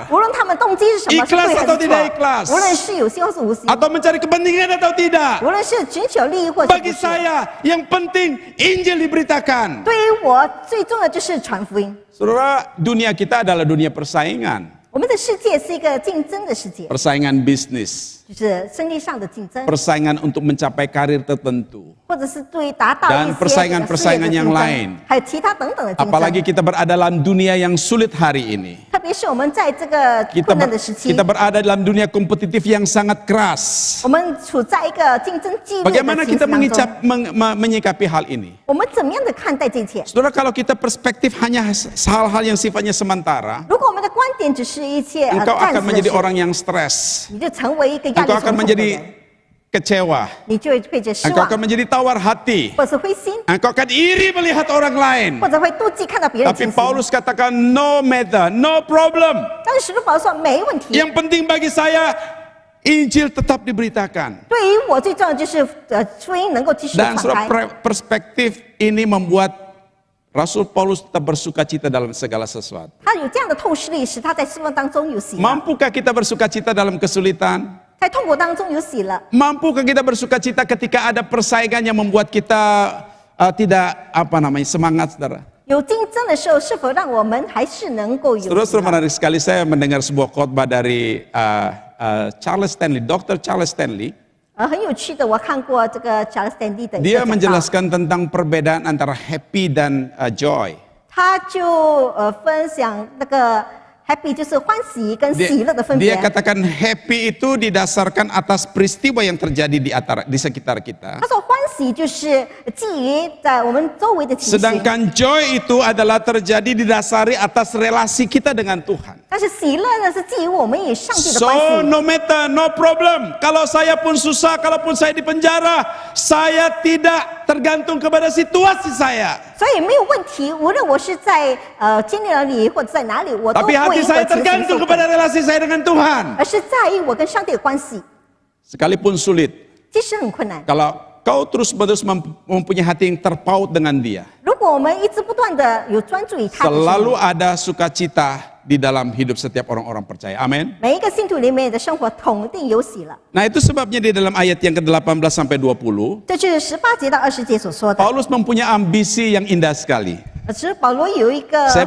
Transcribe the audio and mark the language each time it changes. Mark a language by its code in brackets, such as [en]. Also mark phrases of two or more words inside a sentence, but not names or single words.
[zh] 无论他们动机是什么，是 [id] Ikhlas [zh] 对还 [id] atau [zh] 是 [id] tidak [zh] 错， [id] ikhlas? [zh] 无论是有心或是无心， [id] Atau mencari kepentingan atau tidak? [zh] 无论是寻求利益或者不 [id] Bagi [zh] 是， [id] saya yang penting Injil diberitakan. [zh] 对于我最重要的就是传福音。 [id] Saudara, dunia kita adalah dunia persaingan. [zh] 我们的世界是一个竞争的世界， [id] Persaingan bisnis, [zh] 就是生意上的竞争， [id] persaingan untuk mencapai karir tertentu. [zh] 或者是对于达到 [id] Dan [zh] 一些 [id] persaingan-persaingan [zh] 事业的 [id] yang [zh] 竞 [id] lain [zh] 争，还有其他等等的竞 [id] Apalagi [zh] 争。 [id] kita berada dalam dunia yang sulit hari ini. [zh] 特别是我们在这个 [id] Kita, [zh] 困难的时期 [id] kita，berada dalam dunia kompetitif yang sangat keras. [zh] 我们处在一个竞争激烈的 [id] Bagaimana [zh] 情 [id] kita [zh] 形当中。 [id] menyikapi hal ini? [zh] 我们怎么样的看待这一切？ [id] Saudara, kalau kita perspektif hanya hal-hal yang sifatnya sementara, [zh] 如果我们的观点只是一切 [id] engkau [zh] 暂 [id] akan [zh] 时的 [id] menjadi [zh] 事， [id] orang yang stres. [zh] 你就成为一个压力 [id] Engkau [zh] 重 [id] akan [zh] 重的 [id] menjadi [zh] 人， [id] kecewa. [zh] 你就会变成失 [id] Engkau [zh] 望， [id] akan menjadi tawar hati. [zh] 或者是灰心， [id] Engkau akan iri melihat orang lain. [zh] 或者会妒忌看到别人的 [id] Tapi [zh] 情形。 [id] Paulus katakan [en] no matter, no problem. [zh] 但是使徒保罗说没问题。 [id] Yang penting bagi saya Injil tetap diberitakan. [zh] 对于我最重要的就是福音能够继续地 [id] Dan [zh] 传开。 [id] perspektif ini membuat Rasul Paulus tetap bersuka cita dalam segala sesuatu. [zh] 他有这样的透视力，使他在失望当中有喜乐， [id] Mampukah kita bersuka cita dalam kesulitan? [zh] 在痛苦当中有喜乐。 [id] Mampukah kita bersuka cita ketika ada persaingan yang membuat kita tidak semangat, saudara? [zh] 有竞争的时候，是否让我们还是能够有喜 [id] Saudara, [zh] 乐？ [id] menarik sekali saya mendengar sebuah khotbah dari Charles Stanley, Dr. Charles Stanley. [zh] 很有趣的，我看过这个 Charles Stanley 的一 [id] Dia [zh] 个讲道， [id] menjelaskan tentang perbedaan antara happy dan joy. [zh] 他就分享那个 happy 就是欢喜跟喜乐的分别 [id] Dia。katakan happy itu didasarkan atas peristiwa yang terjadi di sekitar kita. [zh] 他说欢喜就是基于在我们周围的情形， [id] Sedangkan joy itu adalah terjadi didasari atas relasi kita dengan Tuhan. [zh] 但是喜乐呢是基于我们与上帝的关 [id] So [zh] 系。 [en] no matter, no problem. [id] Kalau saya pun susah, kalaupun saya di penjara, saya tidak tergantung kepada situasi saya. [zh] 所以没有问题，无论我是在监狱里或者在哪里，我都不 [id] Tapi [zh] 会 [id] hati [zh] 因 [id] saya [zh] 为情形 [id] tergantung [zh] 受 [id] kepada [zh] 困， [id] relasi saya dengan Tuhan. [zh] 而是在意我跟上帝的关系。 [id] Sekalipun sulit, [zh] 即使很困难， [id] kalau kau terus-menerus mempunyai hati yang terpaut dengan Dia, [zh] 如果我们一直不断的有专注于他的时 [id] selalu [zh] 候， [id] ada sukacita di dalam hidup setiap orang-orang percaya. Amin. [zh] 每一个信徒里面的生活统定有喜了。 [id] Nah, itu sebabnya di dalam ayat yang ke-18 sampai 20, [zh] 这就是18节到20节所说的。 [id] Paulus mempunyai ambisi yang indah sekali. [zh] 其实保罗有一个 [id] Saya